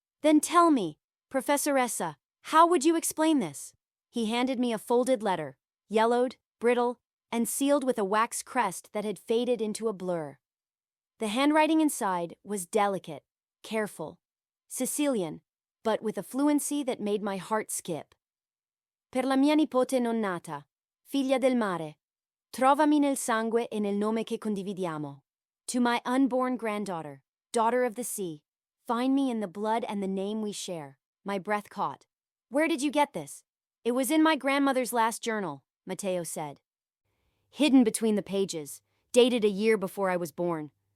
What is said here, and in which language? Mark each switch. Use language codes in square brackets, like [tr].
[en] "Then tell me, Professoressa, how would you explain this?" He handed me a folded letter, yellowed, brittle, and sealed with a wax crest that had faded into a blur. The handwriting inside was delicate, careful, Sicilian, but with a fluency that made my heart skip. [it] "Per la mia nipote non nata, figlia del mare, trovami nel sangue e nel nome che condividiamo. [en] To my unborn granddaughter, daughter of the sea, find me in the blood and the name we share." My breath caught. "Where did you get this?" "It was in my grandmother's last journal," Matteo said. "Hidden between the pages, dated a year before I was born."